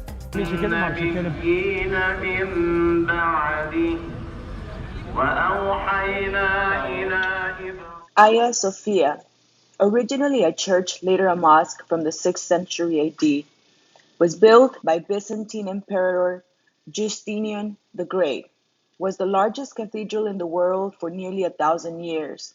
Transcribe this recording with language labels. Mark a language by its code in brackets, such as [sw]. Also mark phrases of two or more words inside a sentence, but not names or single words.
[tr] Çekelim abi, çekelim. [ar] النبيين من بعده وأوحينا إلى إبراهيم [en] Hagia Sophia, originally a church, later a mosque from the 6th century AD, was built by Byzantine Emperor Justinian the Great, was the largest cathedral in the world for nearly 1,000 years.